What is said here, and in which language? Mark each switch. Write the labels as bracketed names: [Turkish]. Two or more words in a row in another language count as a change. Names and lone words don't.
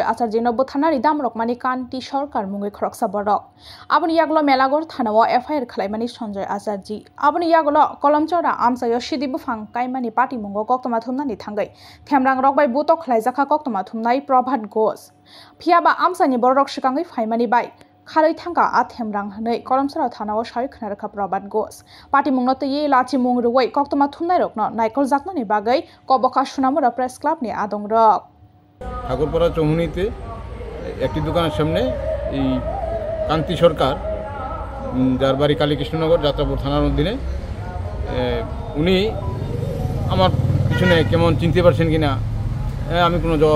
[Kok Borok] आचार्यनो बुथारनारि दामरकमानि कान्ति सरकार मुङै खरकसा बरक आबनि यागलो मेलागर थानाव एफआईआर खालायमानि सञ्जय आचार्य आबनि यागलो कलमचरा आमसायो सिदि बुफां काइमानि पार्टी मुङो कक्तमा थुमनानि थांगै थेमरां रकबाय बुतो खलायजाखा कक्तमा थुमनाय प्रभात घोष फियाबा आमसानि बरक सिकाङै फाइमानि बाय खारै थांगा आथेमरां हनै कलमसराव थानाव साय खोनारखा प्रभात घोष पार्टी मुंगनतयै लाचि मुंगरुवै कक्तमा थुमनाय रकनो नायकल जाकनानि बागै कबका सुनामुरा प्रेस क्लाबनि आदंरक [Bangla] ঠাকুরপাড়া চৌমুনিতে একটি দোকানের সামনে এই কান্তি সরকার যার বাড়ি কালীকৃষ্ণনগর যাত্রাপুর থানার অধীনে উনি আমার পিছনে কেমন চিনতে পারছেন কিনা আমি কোনো জবাব